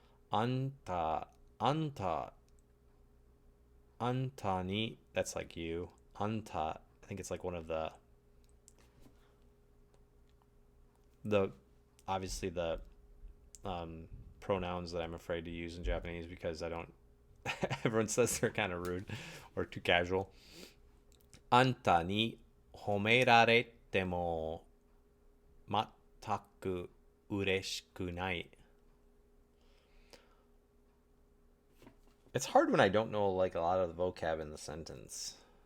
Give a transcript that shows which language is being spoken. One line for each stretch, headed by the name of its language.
Japanese: あんた、あんた、あんたに
English: that's like you. あんた I think it's like one of the obviously the pronouns that I'm afraid to use in Japanese because I don't everyone says they're kind of rude or too casual.
Japanese: あんたに褒められても全く嬉しくない。
English: It's hard when I don't know like a lot of the vocab in the sentence.